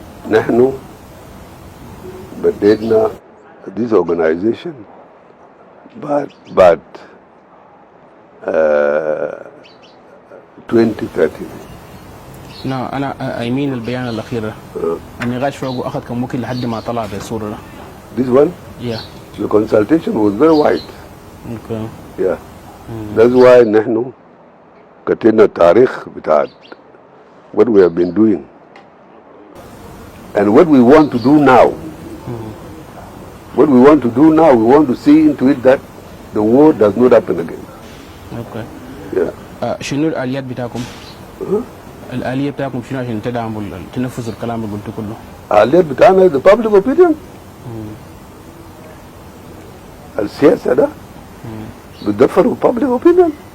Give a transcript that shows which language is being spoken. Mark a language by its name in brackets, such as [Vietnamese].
[Arabic] نحن بدينا [English] this organization [Arabic] بعد 2013. انا [English] I mean [Arabic] البيان الاخير ده. النقاش فوقه اخذ كم وقت لحد ما طلع بالصورة ده؟ [English] This one? Yeah. The consultation was very wide. Okay. Yeah. That's why [Arabic] نحن كتبنا التاريخ بتاع [English] what we have been doing and what we want to do now. What we want to do now, we want to see into it that the war does not happen again. Okay. Yeah. [Arabic] شنو الآليات بتاعكم؟ الآلية بتاعكم شنو عشان تدعموا تنفذوا الكلام اللي قلته كله؟ الآليات بتاعنا [English] the public opinion. [Arabic] السياسة ده بتدفروا [English] public opinion.